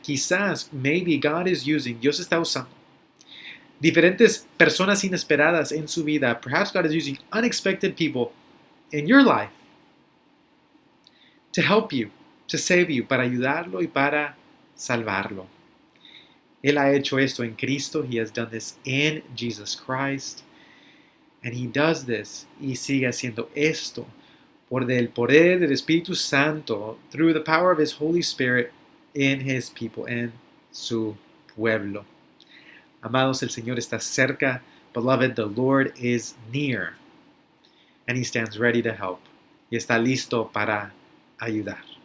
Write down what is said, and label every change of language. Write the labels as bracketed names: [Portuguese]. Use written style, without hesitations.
[Spanish] Quizás, [English] maybe God is using, [Spanish] Dios está usando diferentes personas inesperadas en su vida. [English] Perhaps God is using unexpected people in your life to help you, to save you, [Spanish] para ayudarlo y para salvarlo. Él ha hecho esto en Cristo. [English] He has done this in Jesus Christ. And he does this, [Spanish] y sigue haciendo esto por el poder del Espíritu Santo, [English] through the power of his Holy Spirit in his people, [Spanish] en su pueblo. Amados, el Señor está cerca. [English] Beloved, the Lord is near. And he stands ready to help. [Spanish] Y está listo para ayudar.